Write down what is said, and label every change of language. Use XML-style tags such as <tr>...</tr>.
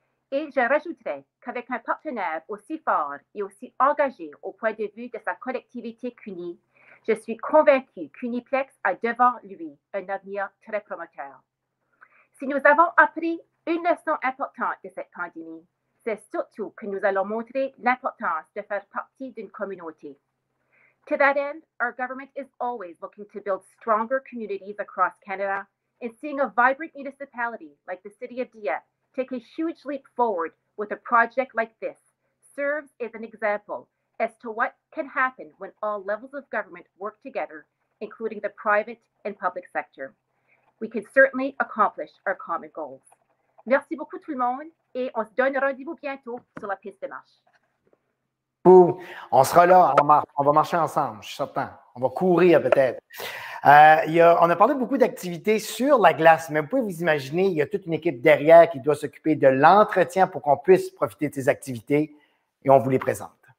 <fr>Et je rajouterai qu'avec un partenaire aussi fort et aussi engagé au point de vue de sa collectivité qu'Uni, je suis convaincue qu'Uniplex a devant lui un avenir très prometteur. Si nous avons appris une leçon importante de cette pandémie, c'est surtout que nous allons montrer l'importance de faire partie d'une communauté.</fr> <en>To that end, our government is always looking to build stronger communities across Canada, and seeing a vibrant municipality like the City of Dieppe take a huge leap forward with a project like this serves as an example as to what can happen when all levels of government work together, including the private and public sector. We can certainly accomplish our common goals.</en> <fr>Merci beaucoup tout le monde et on se donne rendez-vous bientôt sur la piste de marche. On sera là, on va marcher ensemble, je suis certain. On va courir peut-être. On a parlé beaucoup d'activités sur la glace, mais vous pouvez vous imaginer, il y a toute une équipe derrière qui doit s'occuper de l'entretien pour qu'on puisse profiter de ces activités et on vous les présente.</fr>